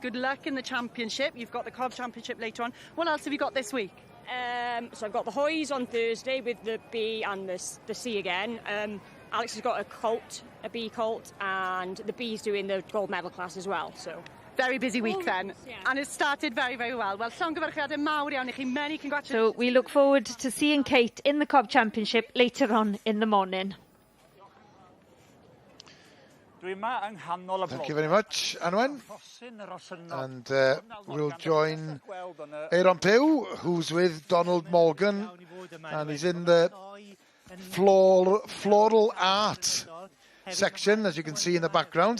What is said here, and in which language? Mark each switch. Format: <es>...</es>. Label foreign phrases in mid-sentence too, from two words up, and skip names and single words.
<en>Good luck in the championship. You've got the Cob Championship later on. What else have you got this week? So I've got the Hoys on Thursday with the B and the C again. Alex has got a B colt, and the B's doing the gold medal class as well. So very busy week then, and it started very, very well. Well,</en> <cy>llongyfarchiadau mawr iawn I chi.</cy> <en>Many congratulations. So we look forward to seeing Kate in the Cob Championship later on in the morning. Thank you very much, Anwen. And we'll join Aaron Pugh, who's with Donald Morgan, and he's in the floral art section, as you can see in the background.</en>